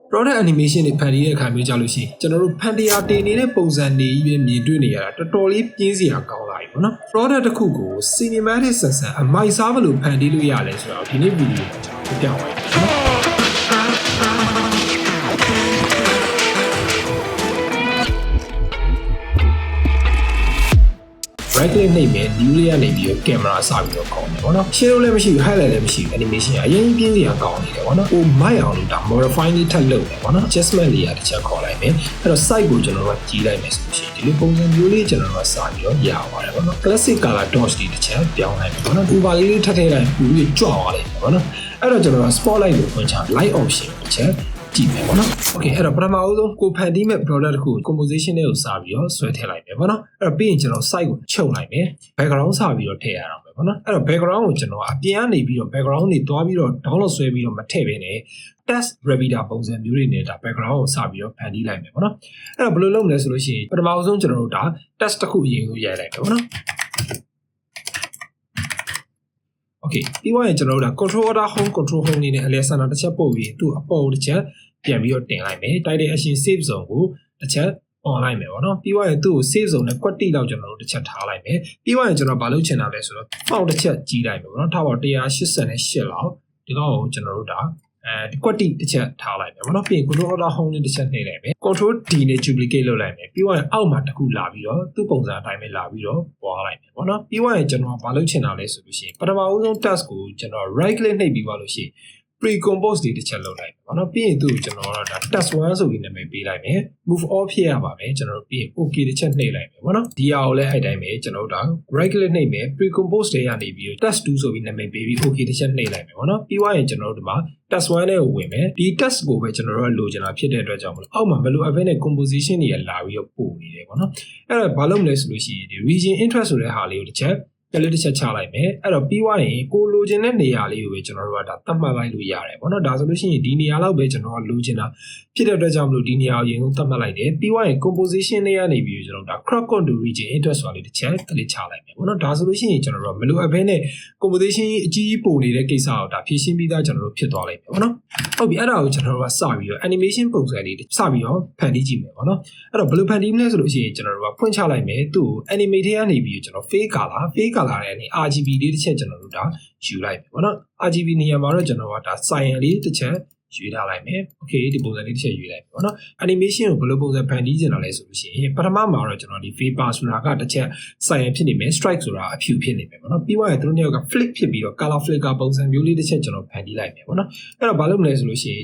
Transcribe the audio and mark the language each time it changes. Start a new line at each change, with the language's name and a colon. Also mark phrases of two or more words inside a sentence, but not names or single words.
English: product animation
Burmese: တွေဖန်တီးတဲ့အခါမျိုးကြလို့ရှိရင်ကျွန်တော်တို့ဖန်တီးအားတင်နေတဲ့ပုံစံတွေကြီးပဲမြင်တွေ့နေရတာတော်တော်လေးပြင်းစရာကောင်းလာပြီပေါ့နော် product တစ်ခုကို cinematic ဆန်ဆန်အမိုက်စားဘယ်လိုဖန်တီးလို့ရလဲဆိုတော့ဒီနေ့ဗီဒီယိုမှာကျွန်တော်ပြောပြပါမယ်
English: right click
Burmese: နှိပ်မယ်
English: new layer
Burmese: နေပြီးတော့ camera စပြီး တော့ခေါင်းတယ်ပေါ့နော် shadow လည်းမရှိဘူး highlight လည်းမရှိဘူး animation အရင်ပြင်းစရာကောင်းနေတယ်ပေါ့နော်ဟိုမိုက်အောင်လို့ဒါ modify လေးထပ်လုပ်တယ်ပေါ့နော် adjustment လေးတစ်ချက်ခေါ်လိုက်မယ်အဲ့တော့ site ကိုကျွန်တော်တို့ကြီးလိုက်မယ်ဆိုလို့ရှိရင်ဒီလိုပုံစံ မျိုးလေးကျွန်တော်တို့စပြီးတော့ရပါတယ်ပေါ့နော်
English: classic color dots
Burmese: တွေတစ်ချက်ပြောင်းလိုက်မယ်ပေါ့နော် over လေးထပ်ထည့်လိုက်ပူပြီးကြွသွားလိုက်ပေါ့နော်အဲ့တော့ကျွန်တော်တို့ spotlight ကိုဖွ င့်ချ
English: light option
Burmese: တစ်ချက်ကြည့်မယ်ပေါ့နော် okay အဲ့တော့ပထမဦးဆုံးကိုဖန်တီးမဲ့ product တစ်ခု composition တွေကိုစပြီးတော့ဆွဲထည့်လိုက်မယ် ပေါ့နော်အဲ့တော့ပြီးရင်ကျွန်တော် site ကိုချုပ်လိုက်မယ် background စပြီးတော့ထည့်ရအောင်ပဲပေါ့နော်အဲ့တော့ background ကိုကျွန်တော်အပြင်ကနေပြီးတော့ background တွေတွားပြီးတော့ download ဆွဲပြီးတော့မထည့်ဘဲနဲ့
English: text repeater
Burmese: ပုံစံမျိုးတွေနဲ့ဒါ background ကိုစပြီးတော့ဖန်တီးလိုက်မယ်ပေါ့နော်အဲ့တော့ဘယ်လိုလုပ်မလဲဆိုလို့ရှိရင်ပထမဦးဆုံးကျွန်တော်တို့ဒါ text တစ်ခုအရင်ဆုံးရိုက်လိုက်မယ်ပေါ့နော် okay ပြီးသွားရင်ကျွန်တော်တို့ဒါ
English: control order home control home
Burmese: နေနဲ့အလဲဆန္ဒတစ် ချက်ပို့ပြီးသူ့အပေါ်တစ်ချက်ပြန်ပြီးတော့တင်လိုက်မယ်
English: title action save zone
Burmese: ကိုတစ်ချက် on လိုက်မယ်ပေါ့နော်ပြီးသွားရင်သူ့ကို
English: save zone
Burmese: နဲ့ quality လောက်ကျွန်တော်တို့တစ်ချက်ထားလိုက်မယ်ပြီးသွားရင်ကျွန်တော်ဘာလုပ်ချင်တာလဲဆိုတော့ font တစ်ချက်ကြီး လိုက်မယ်ပေါ့နော်ထားပါ188လောက်ဒီကောင်ကိုကျွန်တော်တို့ဒါဒီ quality တစ်ချက်ထားလိုက်မယ်ပေါ့နော်ပြီးရင်
English: control order home
Burmese: နဲ့တစ်ချက်နှိပ်လိုက်မယ်
English: control D
Burmese: နဲ့ duplicate လုပ်လိုက်မယ်ပြီးသွားရင်အောက်မှာ တစ်ခုလာပြီးတော့သူ့ပုံစံအတိုင်းပဲလာပြီးတော့ပွားလိုက်မယ်ပေါ့နော်ပြီးသွားရင်ကျွန်တော်ဘာလုပ်ချင်တာလဲဆိုလို့ရှိရင်ပထမဦးဆုံး task ကိုကျွန်တော်
English: right click
Burmese: နှိပ်ပြီးပါလို့ရှိရင်pre-compose တွေတစ်ချက်လုပ်လိုက်ပါတော့ပြီးရင်သူ့ကိုကျွန်တော်တို့ဒါ task 1ဆိုပြီးနာမည်ပေးလိုက်မယ်
English: move all
Burmese: ဖြစ်ရပါမယ်ကျွန်တော်တို့ပြီးရင် okay တစ်ချက်နှိပ်လိုက်မယ်ပေါ့နော်ဒီဟာကိုလည်းအဲ့တိုင်းပဲကျွန်တော်တို့ဒါ
English: right click
Burmese: နှိပ်မယ် pre-compose တွေကနေပြီး task 2ဆိုပြီးနာမည်ပေးပြီး okay တစ်ချက်နှိပ်လိုက်မယ်ပေါ့နော်ပြီးသွားရင်ကျွန်တော်တို့ဒီမှာ task 1နဲ့ကိုဝင်မယ်ဒီ task ကိုပဲကျွန်တော်တို့လိုချင်တာဖြစ်တဲ့အတွက်ကြောင့်မလို့အောက်မှာမလိုအပ်ဘဲနဲ့ composition တွေလာပြီးတော့ပို့နေတယ်ပေါ့နော်အဲ့တော့ဘာလုပ်မလဲဆိုလို့ရှိရင်ဒီ
English: region interest
Burmese: ဆိုတဲ့ဟာလေးကိုတစ်ချက် တစ်ချက်ချလိုက်မယ်အဲ့တော့ပြီးသွားရင်ကိုလိုချင်တဲ့နေရာလေးကိုပဲကျွန်တော်တို့ကဒါသတ်မှတ်လိုက်လို့ရတယ်ပေါ့နော်ဒါဆိုလို့ရှိရင်ဒီနေရာလောက်ပဲကျွန်တော်ကလိုချင်တာဖြစ်တဲ့အတွက်ကြောင့်မလို့ဒီနေရာကိုအရင်ဆုံးသတ်မှတ်လိုက်တယ်ပြီးသွားရင် composition လေးကနေပြီးကျွန်တော်တို့ဒါ
English: crop contour region interest
Burmese: ဆိုတာလေးတစ်ချက်ချလိုက်မယ်ပေါ့နော်ဒါဆိုလို့ရှိရင်ကျွန်တော်တို့ကမလိုအပ်ဘဲနဲ့ composition အကြီးကြီးပို့နေတဲ့ကိစ္စကိုဒါဖြည့်ရှင်းပြီးသားကျွန်တော်တို့ဖြစ်သွားလိုက်မယ်ပေါ့နော်ဟုတ်ပြီအဲ့ဒါကိုကျွန်တော်တို့ကစပြီးတော့ animation ပုံစံလေးစပြီးတော့ဖန်တီးကြည့်မယ်ပေါ့နော် အဲ့တော့ဘယ်လိုဖန်တီးမလဲဆိုလို့ရှိရင်ကျွန်တော်တို့ကဖွင့်ချလိုက်မယ်သူ့ကို animate ထဲကနေပြီးကျွန်တော်
English: fade color
Burmese: တဲ့အနေ RGB လေးတစ်ချက်ကျွန်တော်တို့ဒါယူလိုက်ပြီပေါ့နော် RGB နေရာမှာတော့ကျွန်တော်ကဒါ cyan လေးတစ်ချက်ယူထားလိုက်မယ် okay ဒီပုံစံလေးတစ်ချက်ယူလိုက်ပြီပေါ့နော် animation ကိုဘယ်လိုပုံစံဖန်တီးချင်တာလဲဆိုလို့ရှိရင်ပထမမှာတော့ကျွန်တော်ဒီ vapor ဆိုတာကတစ်ချက် cyan ဖြစ်နေမယ် strike ဆိုတာအဖြူဖြစ်နေမယ်ပေါ့နော်ပြီးသွားရင်သူတို့နှစ်ယောက်က flick ဖြစ်ပြီးတော့
English: color flicker
Burmese: ပုံစံမျိုးလေးတစ်ချက်ကျွန်တော်ဖန်တီးလိုက်မယ်ပေါ့နော်အဲ့တော့ဘာလုပ်မလဲဆိုလို့ရှိရင်